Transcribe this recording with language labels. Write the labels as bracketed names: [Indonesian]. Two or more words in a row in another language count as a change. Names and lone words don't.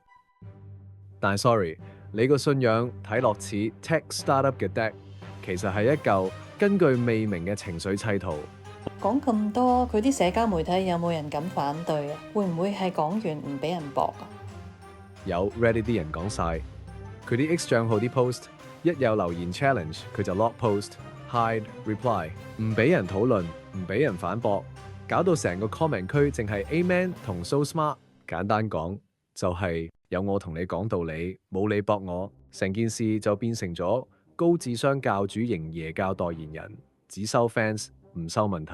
[Cantonese] 但 sorry， 你個信仰睇落似 [English] tech startup [Cantonese] 嘅 deck， 其實係一嚿根據未明嘅情緒砌圖。講咁多，佢啲社交媒體有冇人敢反對啊？會唔會係講完唔俾人駁啊？有 Reddit 啲人講晒，佢啲 X 帳號啲 post 一有留言 challenge 佢就 [English] lock post hide reply， [Cantonese] 唔俾人討論，唔俾人反駁，搞到成個 comment 區淨係 Amen 同 [English] So Smart。 [Cantonese] 簡單講就係有我同你講道理，冇你駁我，成件事就變成咗高智商教主型耶教代言人，只收 fans 唔收問題。